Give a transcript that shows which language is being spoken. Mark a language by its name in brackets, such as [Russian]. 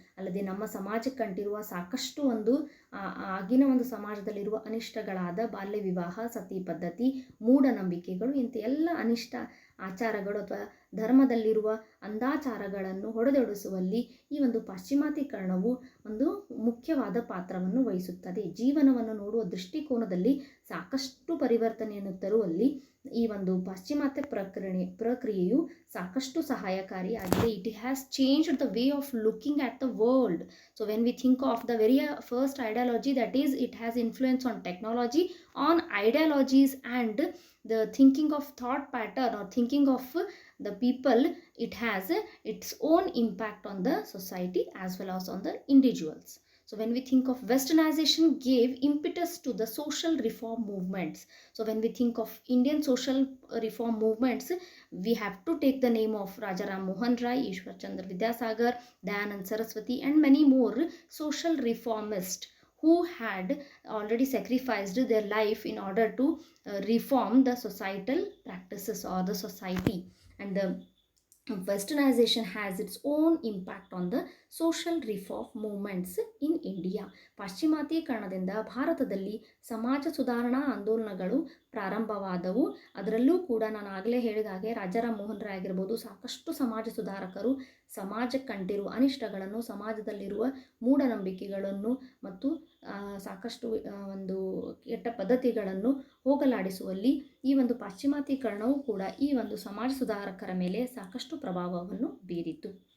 [Kannada] ಅಲ್ಲದೆ ನಮ್ಮ ಸಮಾಜಕ್ಕೆ ಕಂಡಿರುವ ಸಾಕಷ್ಟು ಒಂದು ಆಗಿನ ಒಂದು ಸಮಾಜದಲ್ಲಿರುವ ಅನಿಷ್ಟಗಳಾದ ಬಾಲ್ಯ ವಿವಾಹ, ಸತಿ ಪದ್ಧತಿ, ಮೂಢನಂಬಿಕೆಗಳು ಇಂಥ ಎಲ್ಲ ಅನಿಷ್ಟ ಆಚಾರಗಳು ಅಥವಾ ಧರ್ಮದಲ್ಲಿರುವ ಅಂಧಾಚಾರಗಳನ್ನು ಹೊಡೆದೊಡಿಸುವಲ್ಲಿ ಈ ಒಂದು ಪಾಶ್ಚಿಮಾತ್ಯೀಕರಣವು ಒಂದು ಮುಖ್ಯವಾದ ಪಾತ್ರವನ್ನು ವಹಿಸುತ್ತದೆ. ಜೀವನವನ್ನು ನೋಡುವ ದೃಷ್ಟಿಕೋನದಲ್ಲಿ ಸಾಕಷ್ಟು ಪರಿವರ್ತನೆಯನ್ನು ತರುವಲ್ಲಿ ಈ ಒಂದು ಪಾಶ್ಚಿಮಾತ್ಯ ಪ್ರಕ್ರಿಯೆಯು ಸಾಕಷ್ಟು ಸಹಾಯಕಾರಿಯಾಗಿದೆ. [English] It has changed the way of looking at the world. So when we think of the very first ideology, that is it has influence on technology, on ideologies and the thinking of thought pattern or thinking of the people. It has its own impact on the society as well as on the individuals. So when we think of westernization gave impetus to the social reform movements. So when we think of Indian social reform movements, we have to take the name of Rajaram Mohan Rai, Ishwar Chandra Vidyasagar, Dayanand Saraswati and many more social reformists who had already sacrificed their life in order to reform the societal practices or the society. And the westernization has its own impact on the social reform movements in India. [Kannada] ಪಾಶ್ಚಿಮಾತ್ಯೀಕರಣದಿಂದ ಭಾರತದಲ್ಲಿ ಸಮಾಜ ಸುಧಾರಣಾ ಆಂದೋಲನಗಳು ಪ್ರಾರಂಭವಾದವು. ಅದರಲ್ಲೂ ಕೂಡ ನಾನು ಆಗಲೇ ಹೇಳಿದ ಹಾಗೆ ರಾಜಾರಾಮ್ ಮೋಹನ್ ರಾಯ್ ಆಗಿರ್ಬೋದು, ಸಾಕಷ್ಟು ಸಮಾಜ ಸುಧಾರಕರು ಸಮಾಜಕ್ಕೆ ಕಂಡಿರುವ ಅನಿಷ್ಟಗಳನ್ನು, ಸಮಾಜದಲ್ಲಿರುವ ಮೂಢನಂಬಿಕೆಗಳನ್ನು ಮತ್ತು ಸಾಕಷ್ಟು ಒಂದು ಕೆಟ್ಟ ಪದ್ಧತಿಗಳನ್ನು ಹೋಗಲಾಡಿಸುವಲ್ಲಿ ಈ ಒಂದು ಪಾಶ್ಚಿಮಾತ್ಯೀಕರಣವು ಕೂಡ ಈ ಒಂದು ಸಮಾಜ ಸುಧಾರಕರ ಮೇಲೆ ಸಾಕಷ್ಟು ಪ್ರಭಾವವನ್ನು ಬೀರಿತು.